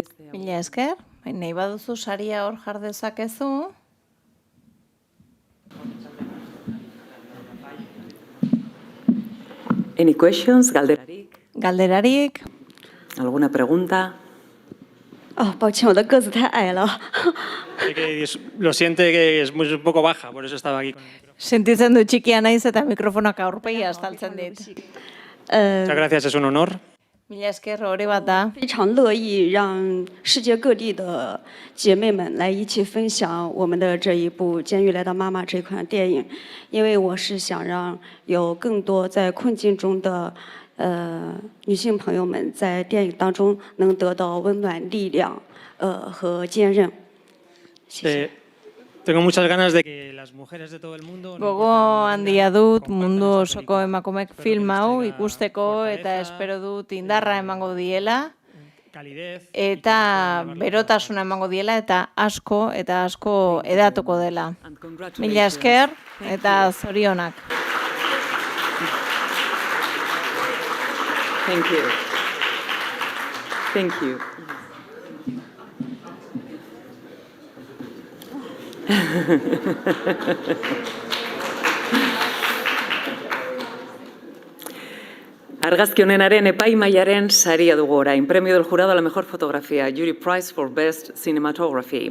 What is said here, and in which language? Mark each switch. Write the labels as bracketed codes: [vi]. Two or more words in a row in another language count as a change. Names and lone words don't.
[eu] Mila esker, nahi baduzu saria hor jar dezakezu. [en] any questions, [eu] galderarik, Galderarik, [es] alguna pregunta. [zh] 哦，抱歉，我的个子太矮了。 [es] Lo siente que es un poco baja, por eso estaba aquí con el micrófono. [eu] sentitzen du txikia naiz eta mikrofonak aurpegia estaltzen dit. [es] Muchas gracias, es un honor. [eu] Mila esker, hori bat da. [zh] 非常乐意让世界各地的姐妹们来一起分享我们的这一部《监狱来的妈妈》这款电影，因为我是想让有更多在困境中的女性朋友们在电影当中能得到温暖、力量和坚韧。谢谢。 [es] Tengo muchas ganas de que las mujeres de todo el mundo... [eu] Gogo handia dut mundu osoko emakumek film hau ikusteko eta espero dut indarra emango diela eta berotasuna emango diela eta asko edatuko dela. Mila esker eta zorionak. [en] Thank you. Thank you. [eu] Argazki honenaren epaimahaiaren saria dugu orain. [es] Premio del jurado a la mejor fotografía, [en] Jury Prize for Best Cinematography.